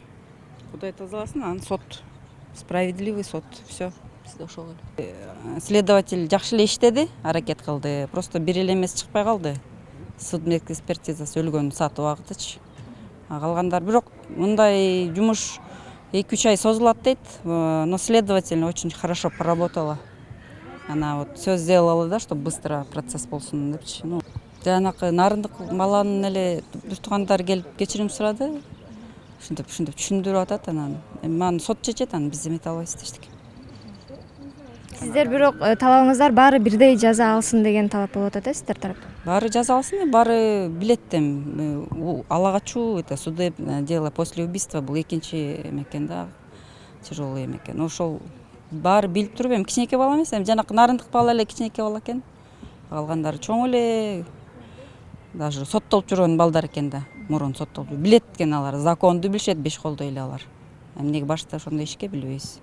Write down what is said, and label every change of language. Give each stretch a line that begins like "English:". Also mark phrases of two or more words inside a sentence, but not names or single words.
Kyrgyz: Кудай тазаласын, анан сот, справедливый сот, все. Следователь жакшы эле иштеди, аракет кылды. Просто бир эле эмес чыкпай калды. Судмедик экспертизасы өлгөн саат убагытычы. Калгандар бирок мындай жумуш 2-3 ай созулат дейт,
Russian: но следователь очень хорошо поработала. Она вот все сделала, да, чтобы быстро
Kyrgyz: процесс болсун депчи. Жанакы нарындык баланын эле туугандар келип кечирим сурады. Ушинтип түшүндүрүп атат, анан эми сот чечет, анан биз эмете албайбыз дештик. Сиздер бирок талабыңыздар баары бирдей жаза алсын деген талап болуп атат, сиздер тараптан. Баары жаза алсын, баары билет эми. Ала качуу,
Russian: это судебное дело после убийства
Kyrgyz: бул экинчи экен да,
Russian: тяжелый экен.
Kyrgyz: Ошол баары билип туруп, эми кичинекей бала эмес, эми жанакы нарындык бала эле кичинекей бала экен. Калгандары чоң эле, даже соттолуп жүргөн балдар экен да, мурун соттолуп. Билет экен алар, законду билишет, 5 колдо эле алар. Эмнеге башта ошондой ишке билбейбиз.